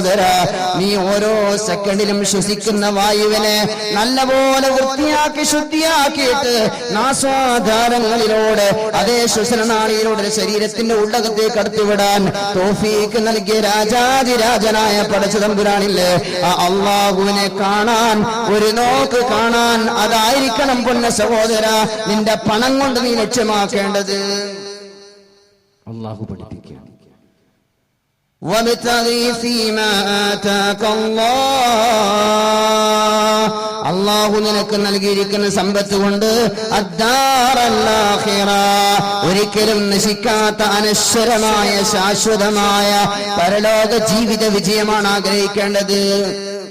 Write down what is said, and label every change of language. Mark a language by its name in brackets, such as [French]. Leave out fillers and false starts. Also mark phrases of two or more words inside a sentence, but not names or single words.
[Malayalam] നീ ഓരോ സെക്കൻഡിലും ശ്വസിക്കുന്ന വായുവിനെ നല്ലപോലെ വൃത്തിയാക്കി ശുദ്ധിയാക്കിയിട്ട് നാസ്വാധാരങ്ങളിലൂടെ അതേ ശ്വസനനാളിയിലൂടെ ശരീരത്തിന്റെ ഉള്ളകത്തേക്ക് കടത്തിവിടാൻ തൗഫീഖ് നൽകിയ രാജാതിരാജനായ പടച്ച തമ്പുരാനില്ലേ, ആ അള്ളാഹുവിനെ കാണാൻ ഒരു നോക്ക് കാണാൻ, അതായിരിക്കണം പൊന്ന സഹോദര നിന്റെ പണം കൊണ്ട് നീ ലക്ഷ്യമാക്കേണ്ടത്. അള്ളാഹു പഠിപ്പിക്കുക, [Arabic] وَابْتَغِ فِيمَا آتَاكَ اللَّهُ, [Malayalam] അള്ളാഹു നിനക്ക് നൽകിയിരിക്കുന്ന സമ്പത്ത് കൊണ്ട് [Arabic] الدار الآخرة, [Malayalam] ഒരിക്കലും നശിക്കാത്ത അനശ്വരമായ ശാശ്വതമായ പരലോക ജീവിത വിജയമാണ് ആഗ്രഹിക്കേണ്ടത്.